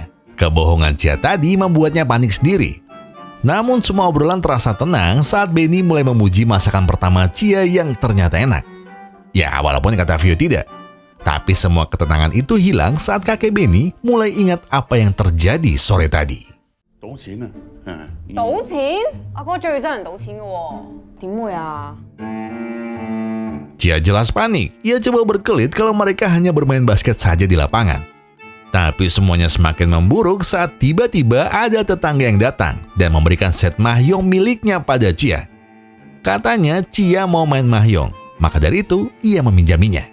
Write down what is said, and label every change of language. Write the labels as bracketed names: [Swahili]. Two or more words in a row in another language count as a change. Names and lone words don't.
[Indonesian] Kebohongan Chia tadi membuatnya panik sendiri. Namun semua obrolan terasa tenang saat Benny mulai memuji masakan pertama Chia yang ternyata enak. Ya, walaupun kata Vio tidak. Tapi semua ketenangan itu hilang saat kakek Benny mulai ingat apa yang terjadi sore tadi. [Cantonese] 賭錢啊！賭錢？阿哥最憎人賭錢嘅喎，點會啊？ [Indonesian] Chia jelas panik. Ia coba berkelit kalau mereka hanya bermain basket saja di lapangan. Tapi semuanya semakin memburuk saat tiba-tiba ada tetangga yang datang dan memberikan set Mahyong miliknya pada Chia. Katanya Chia mau main Mahyong, maka dari itu ia meminjaminya.